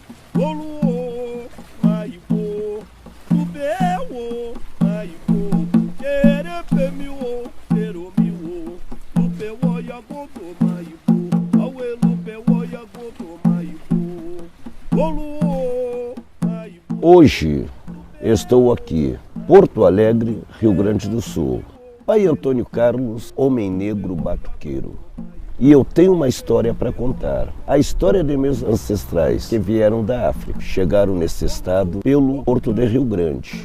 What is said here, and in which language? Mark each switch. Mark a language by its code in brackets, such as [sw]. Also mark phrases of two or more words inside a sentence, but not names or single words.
[yo] Oluo, maibo, lubeo, maibo, querepemiwo, queromiwo, lubeo yagodo maibo, awe lubeo yagodo maibo, oluo, maibo. [pt] Hoje estou aqui, Porto Alegre, Rio Grande do Sul. Pai Antônio Carlos, homem negro batuqueiro. E eu tenho uma história para contar. A história de meus ancestrais que vieram da África. Chegaram nesse estado pelo Porto de Rio Grande.